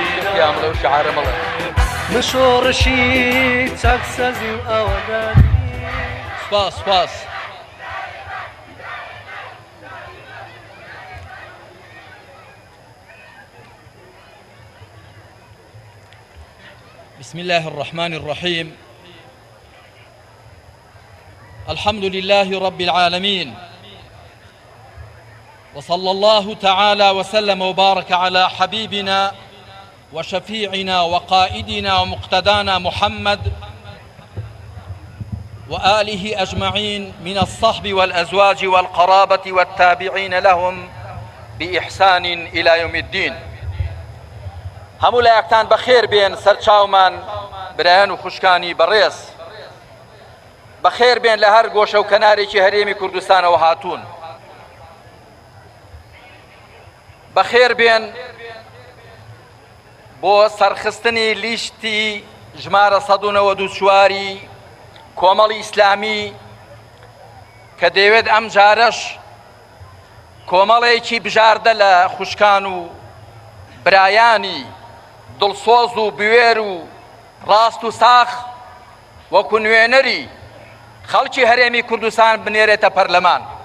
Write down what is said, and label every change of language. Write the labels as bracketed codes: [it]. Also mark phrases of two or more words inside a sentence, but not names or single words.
[ckb] ئەسکیامڵە و شعارەمەڵە مشۆڕشی چاکسەزی و ئەوەدانی سپاس سپاس. [ar] بسم الله الرحمن الرحيم. الحمد لله رب العالمين، وصلى الله تعالى وسلم وبارك على حبيبنا وشفيعنا وقائدنا ومقتدانا محمد وآله أجمعين من الصحب والأزواج والقرابة والتابعين لهم بإحسان إلى يوم الدين. [ckb] هەموو لایەکتان بەخێر بێن، سەرچاومان برایان و خوشکانی بەڕێز بەخێر بێن لە هەر گۆشە و کەنارێکی هەرێمی کوردستانەوە هاتوون. بەخێر بێن بۆ سەرخستنی لیشتی ژمارە ١٩٤ کۆمەڵی ئیسلامی کە دەیەوێت ئەم جارەش کۆمەڵێکی بژاردە لە خوشکان و برایانی دڵسۆز و بوێر و ڕاست و ساخ وەکو نوێنەری خەڵکی هەرێمی کوردستان بنێرێتە پەرلەمان.